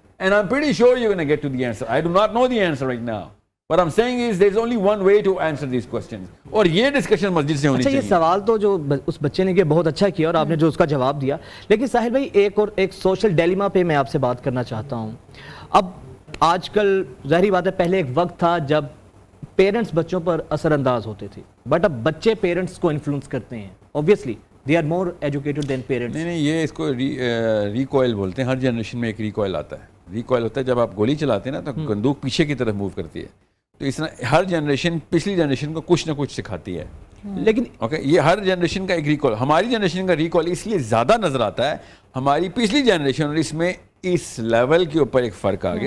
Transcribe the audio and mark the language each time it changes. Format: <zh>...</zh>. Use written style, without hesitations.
<en>And I'm pretty sure you're going to get to the answer. I do not know the answer right now. What I'm saying is there's only one way to answer these questions.</en> <ur>اور یہ discussion مسجد سے ہونی چاہیے. یہ سوال تو جو اس بچے نے کیا بہت اچھا کیا اور آپ نے جو اس کا جواب دیا، لیکن ساحل بھائی ایک سوشل ڈیلیما پہ میں آپ سے بات کرنا چاہتا ہوں. اب آج کل ظاہری بات ہے، پہلے ایک وقت تھا جب پیرنٹس بچوں پر اثر انداز ہوتے تھے، بٹ اب بچے پیرنٹس کو انفلوئنس کرتے ہیں.</ur> <en>Obviously they are more educated than parents.</en> <ur>نہیں یہ اس کو ریکوائل بولتے ہیں. ہر جنریشن میں ایک ریکوائل آتا ہے. ریکوائل ہوتا ہے جب آپ گولی چلاتے ہیں نا تو بندوق پیچھے کی طرف موو کرتی ہے. تو اس طرح ہر جنریشن پچھلی جنریشن کو کچھ نہ کچھ سکھاتی ہے. لیکن اوکے یہ ہر جنریشن کا ایک ریکوائل، ہماری جنریشن کا ریکوائل اس لیے زیادہ نظر آتا ہے، ہماری پچھلی جنریشن اور اس میں اس لیول کے اوپر ایک فرق آ گیا.</ur>